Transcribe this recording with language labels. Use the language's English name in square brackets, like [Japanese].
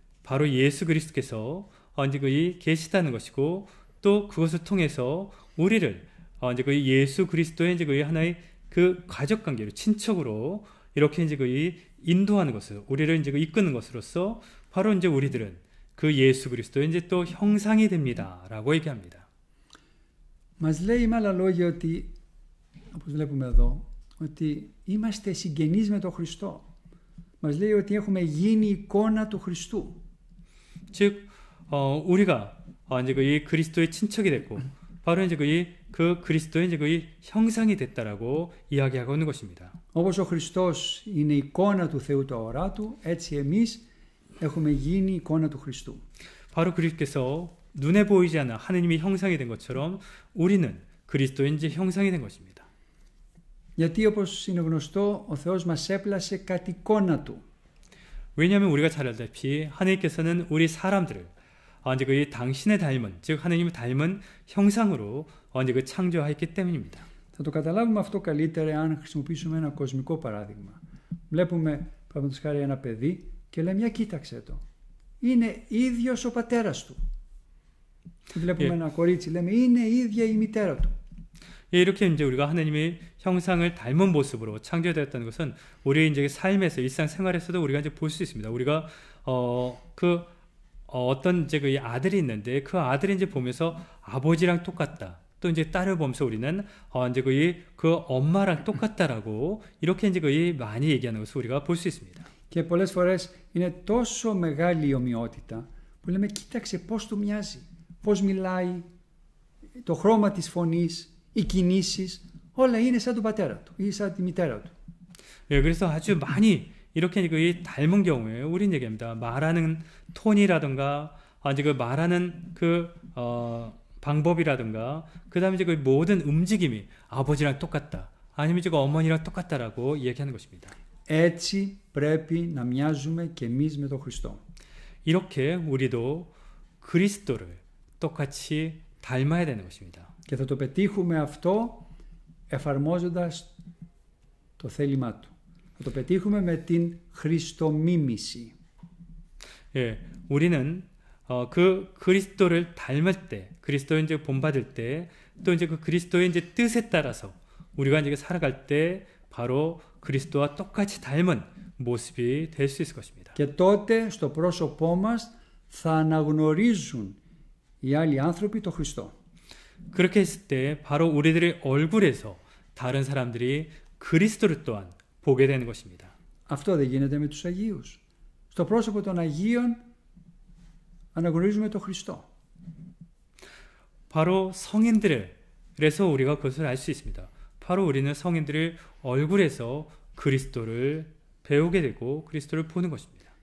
[Korean] 바로 예수 그리스도께서 이제 그 계시다는 것이고 또 그것을 통해서 우리를 이제 그 예수 그리스도의 이제 그 하나의 그 가족 관계로 친척으로 이렇게 이제 그 인도하는 것을 우리를 이제 그 이끄는 것으로서 바로 이제 우리들은 그 예수 그리스도의 이제 또 형상이 됩니다라고 얘기합니다. [Greek] Μας λέει με άλλα λόγια ότι, όπως βλέπουμε εδώ, ότι είμαστε συγγενείς με τον Χριστό. Μας λέει ότι έχουμε γίνει εικόνα του Χριστού. [Korean] 즉 우리가 이제 그 그리스도의 친척이 됐고 바로 이제 그 그리스도의 이제 그 형상이 됐다라고 이야기하고 있는 것입니다. [Greek] Όπως ο Χριστός είναι εικόνα του Θεού το οράτου, έτσι εμείς έχουμε γίνει εικόνα του Χριστού. [Korean] 바로 그리스도께서 눈에 보이지 않는 하느님의 형상이 된 것처럼 우리는 그리스도의 이제 형상이 된 것입니다. [Greek] Γιατί όπως είναι γνωστό, ο Θεός μας έπλασε κατ' εικόνα του. [Korean] 왜냐하면 우리가 잘 알다시피 하느님께서는 우리 사람들을 이제 그 당신의 닮은 즉 하느님을 닮은 형상으로 이제 그 창조하였기 때문입니다. [Greek] Θα το καταλάβουμε αυτό καλύτερα αν χρησιμοποιήσουμε ένα κοσμικό παράδειγμα. Βλέπουμε, παραδείγματος χάρη, ένα παιδί και λέμε, για κοίταξε το. Είναι ίδιος ο πατέρας του. βλέπουμε ένα κορίτσι, λέμε, είναι ίδια η μητέρα του. [Korean] 이렇게 이제 우리가 하나님의 형상을 닮은 모습으로 창조되었다는 것은 우리의 이제 삶에서 일상생활에서도 우리가 이제 볼 수 있습니다. 우리가 어떤 이제 그 아들이 있는데 그 아들이 이제 보면서 아버지랑 똑같다. 또 이제 딸을 보면서 우리는 이제 그 엄마랑 똑같다라고 이렇게 이제 많이 얘기하는 것을 우리가 볼 수 있습니다. [Greek] Και πολλές φορές είναι τόσο μεγάλη η ομοιότητα που λέμε, κοίταξε πώς του μοιάζει, πώς μιλάει, το χρώμα της φωνής, οι κινήσεις, όλα είναι σαν τον πατέρα του ή σαν τη μητέρα του. [Korean] 예, 그래서 아주 많이 이렇게 그 닮은 경우에 우리는 얘기합니다. 말하는 톤이라든가 이제 그 말하는 그 방법이라든가 그다음에 이제 그 모든 움직임이 아버지랑 똑같다. 아니면 이제 그 어머니랑 똑같다라고 얘기하는 것입니다. [Greek] Έτσι πρέπει να μοιάζουμε και εμείς με τον Χριστό. [Korean] 이렇게 우리도 그리스도를 똑같이 닮아야 되는 것입니다. [Greek] Και θα το πετύχουμε αυτό εφαρμόζοντας το θέλημά του. Θα το πετύχουμε με την χριστομίμηση. [Korean] 예, 우리는 그 그리스도를 닮을 때, 그리스도의 이제 본받을 때, 또 이제 그 그리스도의 이제 뜻에 따라서 우리가 이제 살아갈 때 바로 그리스도와 똑같이 닮은 모습이 될 수 있을 것입니다. [Greek] Και τότε στο πρόσωπό μας θα αναγνωρίζουν οι άλλοι άνθρωποι τον Χριστό. [Korean] 그렇게 했을 때 바로 우리들의 얼굴에서 다른 사람들이 그리스도를 또한 보게 되는 것입니다. [Greek] Αυτό δεν γίνεται με τους Αγίους. Στο πρόσωπο των Αγίων αναγνωρίζουμε τον Χριστό. [Korean] 바로 성인들에서 우리가 그것을 알 수 있습니다. 바로 우리는 성인들의 얼굴에서 그리스도를 배우게 되고 그리스도를 보는 것입니다.